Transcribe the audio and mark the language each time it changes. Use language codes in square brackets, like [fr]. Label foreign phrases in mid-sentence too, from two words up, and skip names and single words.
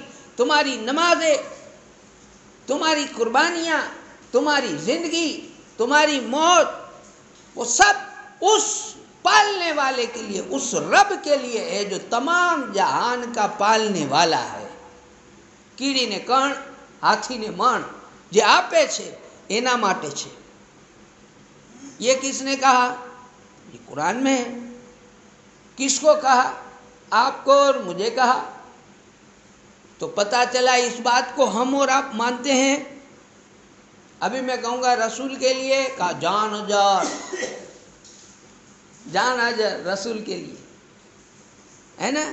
[ur] تمہاری نمازیں، تمہاری قربانیاں، تمہاری زندگی، تمہاری موت، وہ سب اس پالنے والے کے لیے، اس رب کے لیے ہے جو تمام جہان کا پالنے والا ہے۔ [gu] કીડીને کણ، હાથીને મણ، જે આપે છે એના માટે છે۔ [ur] یہ کس نے کہا؟ یہ قرآن میں ہے۔ کس کو کہا؟ آپ کو اور مجھے کہا۔ تو پتہ چلا اس بات کو ہم اور آپ مانتے ہیں۔ ابھی میں کہوں گا رسول کے لیے، کہا جان ہزار، جان ہزار رسول کے لیے، ہے نا؟